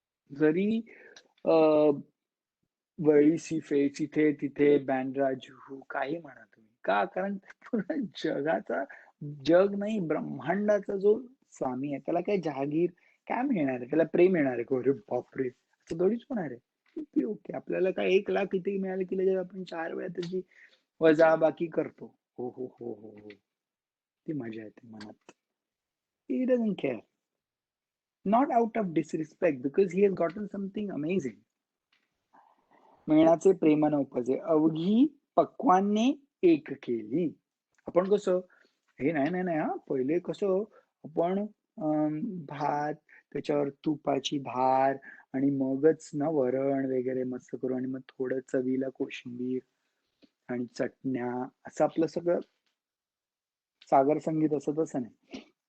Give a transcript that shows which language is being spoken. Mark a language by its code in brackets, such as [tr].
[mr] जरी वळी सिफे तिथे तिथे बँड्रा जुहू काही म्हणा तुम्ही का, कारण पूर्ण जगाचा जग नाही ब्रह्मांडाचा जो स्वामी आहे त्याला काय जहागीर काय मिळणार आहे? त्याला प्रेम येणार आहे? अरे बापरे, असं थोडीच होणार आहे. ओके आपल्याला काय 1 लाख किती मिळाले की लगेच आपण 4 वेळा त्याची वजाबाकी करतो. हो हो हो हो हो, ती मजा येते मनात. [en] He doesn't care. Not out of disrespect, because he has gotten something amazing. [mr] मिळण्याचे प्रेम न उपजे अवघी पक्वाने एक केली. आपण कसं हे नाही नाही नाही हा, पहिले कसं आपण भात त्याच्यावर तुपाची धार आणि मगच ना वरण वगैरे मस्त करू आणि मग थोडं चवीला कोशिंबीर आणि चटण्या असं आपलं सगळं सागर संगीत असं तसं नाही.